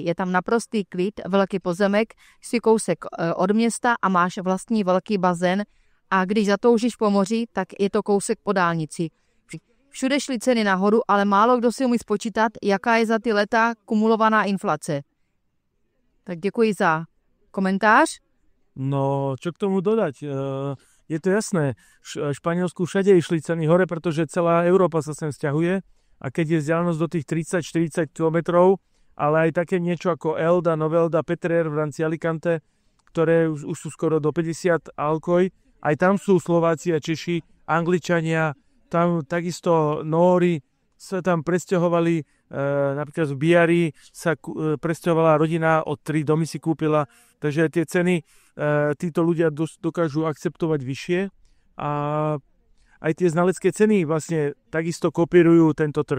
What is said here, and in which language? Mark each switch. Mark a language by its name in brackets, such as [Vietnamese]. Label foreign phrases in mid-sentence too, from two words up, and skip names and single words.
[Czech] Je tam naprostý klid, velký pozemek, jsi kousek od města a máš vlastní velký bazén a když zatoužíš po moři, tak je to kousek po dálnici. Všude šly ceny nahoru, ale málo kdo si umí spočítat, jaká je za ty leta kumulovaná inflace. Tak děkuji za komentář. [Slovak] No, čo k tomu dodať? Je to jasné, v Španielsku všade išli ceny hore, pretože celá Európa sa sem sťahuje a keď je vzdialenosť do tých 30-40 km, ale aj také niečo ako Elda, Novelda, Petrer v rámci Alicante, ktoré už sú skoro do 50 Alcoi, aj tam sú Slováci a Češi, Angličania, tam takisto Nóri sa tam presťahovali, napríklad v Biari sa presťahovala rodina, od 3 domy si kúpila, takže tie ceny títo ľudia dokážu akceptovať vyššie a aj tie znalecké ceny vlastne takisto kopírujú tento trh.